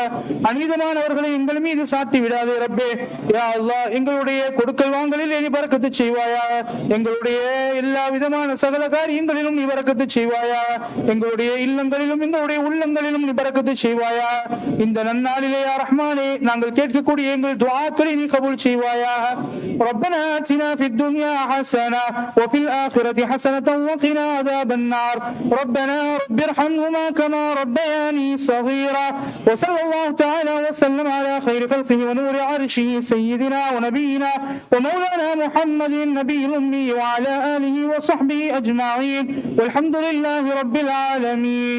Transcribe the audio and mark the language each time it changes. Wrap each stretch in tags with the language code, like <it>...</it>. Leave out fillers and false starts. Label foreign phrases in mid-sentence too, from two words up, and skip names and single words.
<ta>அநீதமானவர்களை எங்கள் மீது சாட்டி விடாதே ரப்பே.</ta> <ar>يا الله</ar> <ta>எங்களுடைய கொடுக்கல் வாங்கலில் நீ பரக்கத்து செய்வாயாக. எங்களுடைய எல்லா விதமான சகல காரியங்களிலும் நீ பரக்கத்து செய்வாயாக. எங்களுடைய இல்லங்களிலும் எங்களுடைய உள்ளங்களிலும் நீ பரக்கத்து செய்வாயாக. இந்த நன்னாளிலே யா ரஹ்மானே நாங்கள் கேட்கக்கூடிய எங்கள் துஆக்களை நீ கபூல் செய்வாயாக.</ta> <ar>ربنا آتنا في الدنيا حسنة وفي الآخرة حسنة وقنا عذاب النار. ربنا رب ارحمهما كما ربياني صغيرا. وصلى الله تعالى وسلم على خير خلقه ونور عرشه سيدنا ونبينا ومولانا محمد النبي الأمي وعلى آله وصحبه أجمعين والحمد لله رب العالمين.</ar>